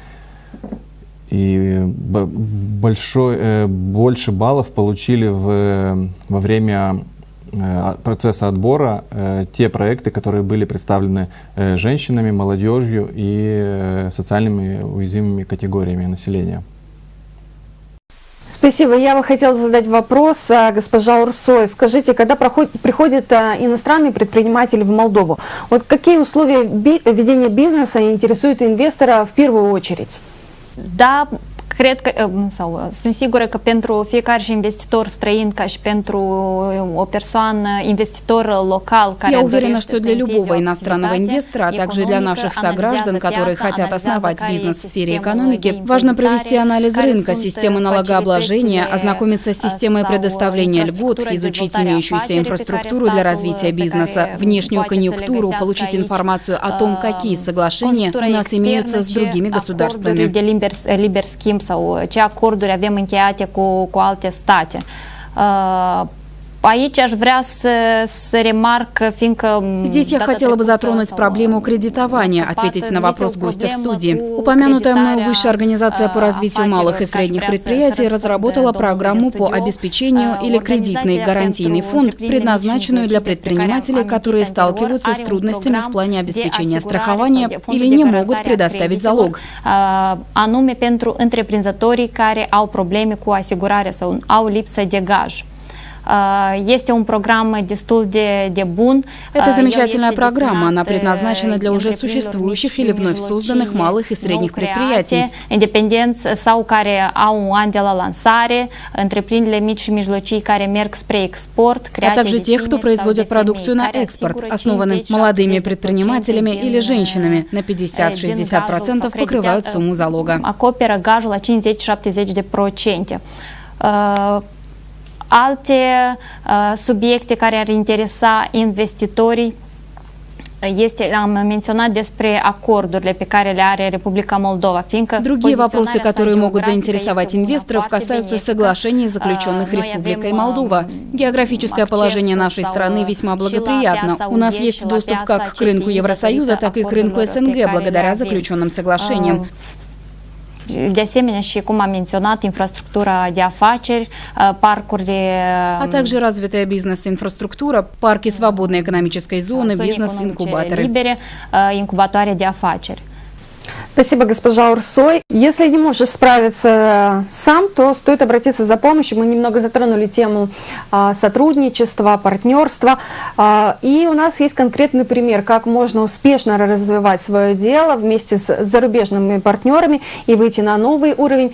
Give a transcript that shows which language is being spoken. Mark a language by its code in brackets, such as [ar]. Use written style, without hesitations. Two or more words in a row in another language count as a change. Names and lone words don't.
[ru] И больше баллов получили во время процесса отбора те проекты, которые были представлены женщинами, молодежью и социальными уязвимыми категориями населения. Спасибо. Я бы хотела задать вопрос госпожа Урсой. Скажите, когда приходит иностранный предприниматель в Молдову, вот какие условия ведения бизнеса интересуют инвестора в первую очередь? [ro] Da, cred că, sau sunt sigură că pentru fiecare și investitor străin, ca și pentru o persoană, investitor local care [ru] Я уверена, что для любого иностранного инвестора, а также для наших сограждан, которые хотят основать бизнес в сфере экономики, важно провести анализ рынка, системы налогообложения, ознакомиться с системой предоставления льгот, изучить имеющуюся инфраструктуру для развития бизнеса, внешнюю конъюнктуру, получить информацию о том, какие соглашения у нас имеются с другими государствами. [ro] Sau ce acorduri avem încheiate cu alte state. Aici aș vrea să remarc, fiindcă... [ru] Здесь я хотела бы затронуть проблему кредитования, ответить на вопрос гостя в студии. Упомянутая мною высшая организация по развитию малых и средних предприятий разработала программу по обеспечению или кредитный гарантийный фонд, предназначенную для предпринимателей, которые сталкиваются с трудностями в плане обеспечения страхования или не могут предоставить залог. [ro] Anume pentru întreprinzătorii care au probleme cu asigurarea sau au lipsă de gaj. Este un program destul de bun. [ru] Это замечательная программа. Она предназначена для уже существующих или вновь созданных малых и средних предприятий. [ro] Independenți sau care au un an de la lansare, întreprinderile mici și mijlocii care merg spre export, [ru] а также тех, кто производит продукцию на экспорт, основанным молодыми предпринимателями или женщинами. На 50-60% покрывают сумму залога. [ro] Acoperă gajul la 50-70%. Alte subiecte care ar interesa investitorii am menționat despre acordurile pe care le are Republica Moldova, fiindcă [ru] Другие вопросы, которые могут заинтересовать инвесторов, касаются соглашений, заключенных Республикой Молдова. Географическое положение нашей страны весьма благоприятно. У нас есть доступ как к рынку Евросоюза, так и к рынку СНГ благодаря заключенным соглашениям. [ro] De asemenea, și cum am menționat, infrastructura de afaceri, паркуrile... [ru] А также развитая бизнес-инфраструктура, парки свободной экономической зоны, бизнес-инкубаторы. [ro] Инкубаторы de afaceri. [ru] Спасибо, госпожа Урсой. Если не можешь справиться сам, то стоит обратиться за помощью. Мы немного затронули тему сотрудничества, партнерства. И у нас есть конкретный пример, как можно успешно развивать свое дело вместе с зарубежными партнерами и выйти на новый уровень.